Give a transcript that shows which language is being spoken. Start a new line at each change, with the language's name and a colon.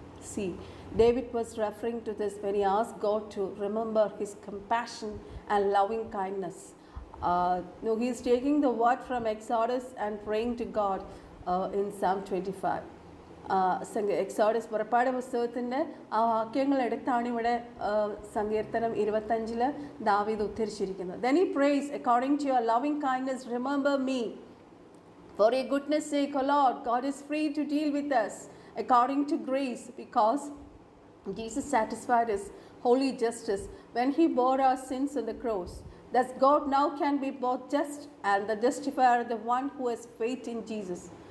English: See, David was referring to this when he asked God to remember his compassion and loving kindness. He is taking the word from Exodus and praying to God in Psalm 25.
Malayalam: Exodus പുറപ്പാട് പുസ്തകത്തിൻ്റെ ആ വാക്യങ്ങൾ എടുത്താണ് ഇവിടെ സങ്കീർത്തനം 25 ദാവീദ് ഉദ്ധരിച്ചിരിക്കുന്നത്.
English: Then he prays, according to your loving kindness remember me, for your goodness sake, O Lord, God is free to deal with us according to grace, because Jesus satisfied his holy justice when he bore our sins on the cross. Thus God now can be both just and the justifier of the one who has faith in Jesus.